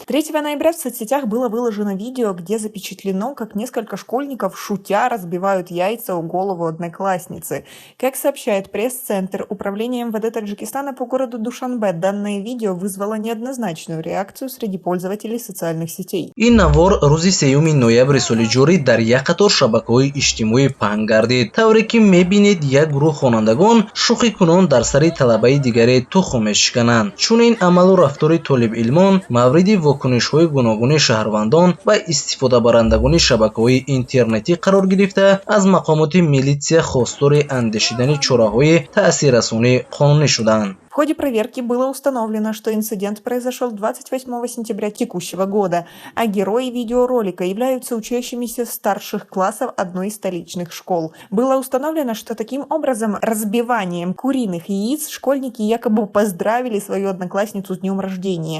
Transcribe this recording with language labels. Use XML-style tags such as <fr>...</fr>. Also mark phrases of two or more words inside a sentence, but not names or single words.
<ru>3 ноября в соцсетях было выложено видео, где запечатлено, как несколько школьников, шутя, разбивают яйца о голову одноклассницы. Как сообщает пресс-центр Управления МВД Таджикистана по городу Душанбе, данное видео вызвало неоднозначную реакцию среди пользователей социальных сетей.</ru> <tg>ин навор рӯзи 3 ноябри соли ҷорӣ дар як қатор шабакаҳои иҷтимоӣ паҳн гардид, тавре ки мебинед як гурӯҳ хонандагон шӯхикунон дар сари талабаи дигаре тухм мешикананд. Чунин амалу рафтори толибилмон мавриди вокунишҳои гуногуни шаҳрвандон ва истифодабарандагони шабакаҳои интернетӣ қарор гирифта, аз мақомоти милитсия хостори андешидани чораҳои таъсиррасонӣ қонунӣ шуданд.</tg> <ru>В ходе проверки было установлено, что инцидент произошел 28 сентября текущего года, а герои видеоролика являются учащимися старших классов одной из столичных школ. Было установлено, что таким образом разбиванием куриных яиц школьники якобы поздравили свою одноклассницу с днем рождения.</ru>